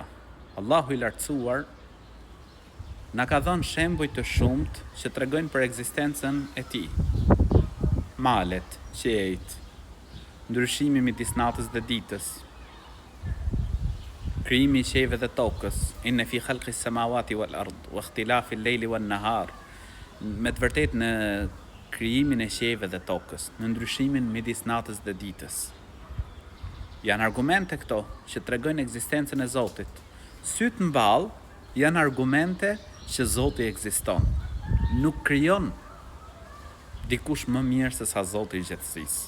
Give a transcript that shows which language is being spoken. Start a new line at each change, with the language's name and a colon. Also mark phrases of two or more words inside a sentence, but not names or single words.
Albanian: Allahu i lartësuar na ka dhënë shembuj të shumt që tregojnë për ekzistencën e tij. Malet, qiejt, ndryshimi midis natës dhe ditës, krijimi i qiejve dhe tokës,
Arabic: إن في خلق السماوات والأرض واختلاف الليل والنهار.
Albanian: Me të vërtetë në krijimin e qiejve dhe tokës, në ndryshimin midis natës dhe ditës. Janë argumente këto që tregojnë ekzistencën e Zotit. Syt mball janë argumente që Zoti ekziston. Nuk krijon dikush më mirë se sa Zoti i gjithësisë.